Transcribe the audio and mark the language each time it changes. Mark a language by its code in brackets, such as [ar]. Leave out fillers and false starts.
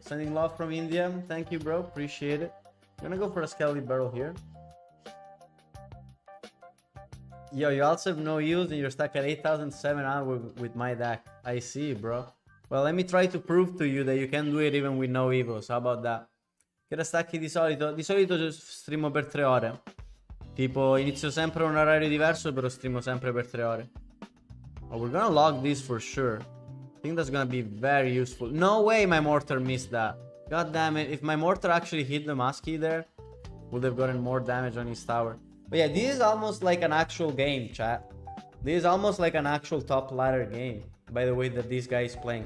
[en] Sending love from India. Thank you, bro. Appreciate it. I'm gonna go for a Skelly Barrel here. Yo, you also have no use and you're stuck at 8,700 with my deck. I see, bro. Well, let me try to prove to you that you can do it even with no evos. How about that? [it] Che da stacchi di solito? Di solito streamo per 3 ore. Tipo, inizio sempre un orario diverso, però streamo sempre per 3 ore. [en] Oh, we're gonna log this for sure. I think that's gonna be very useful. No way my Mortar missed that. God damn it. If my Mortar actually hit the Muskie there, would have gotten more damage on his tower. But yeah, this is almost like an actual game, chat. This is almost like an actual top ladder game, by the way that this guy is playing.